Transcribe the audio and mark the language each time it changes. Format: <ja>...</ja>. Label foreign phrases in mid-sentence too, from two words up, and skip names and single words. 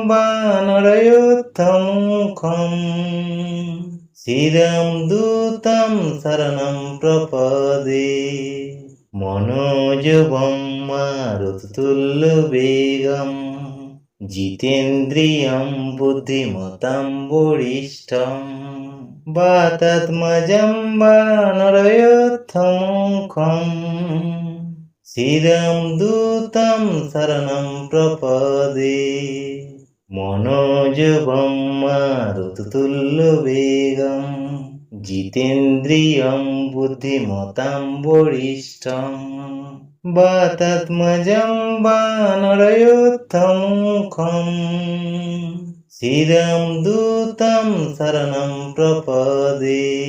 <sa>वानरयोत्तमुखम् शिरं दूतं शरणं प्रपदे मनोजवं मारुततुल्यवेगं जितेन्द्रियं बुद्धिमतां वरिष्ठम् वातात्मजं वानरयोत्तमुखम् స్థిరం దూతం శరణం ప్రపదే మనోజవం మారుతుల్య వేగం జితేంద్రియం బుద్ధిమతాం వరిష్టం వాతాత్మజం వానరయోత్తమం ముఖం స్థిరం దూతం శరణం ప్రపదే</sa>